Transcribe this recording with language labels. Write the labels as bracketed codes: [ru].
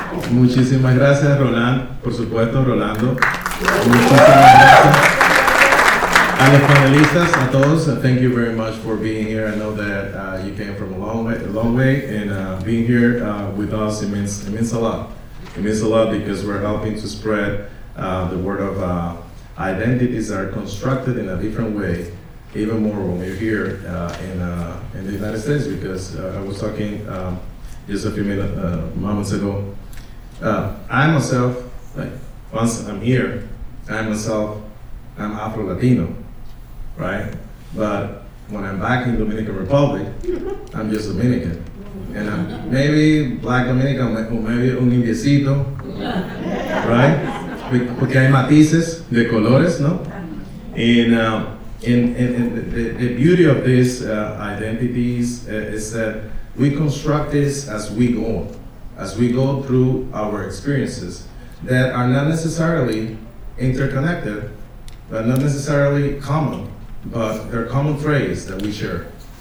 [es] Muchísimas gracias, Roland, por supuesto, Rolando. Muchísimas gracias a los panelistas, a todos. [en] Thank you very much for being here. I know that you came from a long way, and being here with us, it means a lot. It means a lot because we're helping to spread the word of identities that are constructed in a different way, even more when we're here in the United States. Because I was talking just a few moments ago. I myself, once I'm here, I'm Afro-Latino, right? But when I'm back in Dominican Republic, I'm just Dominican. And I'm maybe black Dominican, or maybe [es] un indiecito, [en] right? [es] Porque hay matices de colores, ¿no? [en] And the beauty of these identities is that we construct this as we go through our experiences that are not necessarily interconnected, but not necessarily common, but they're common traits that we share.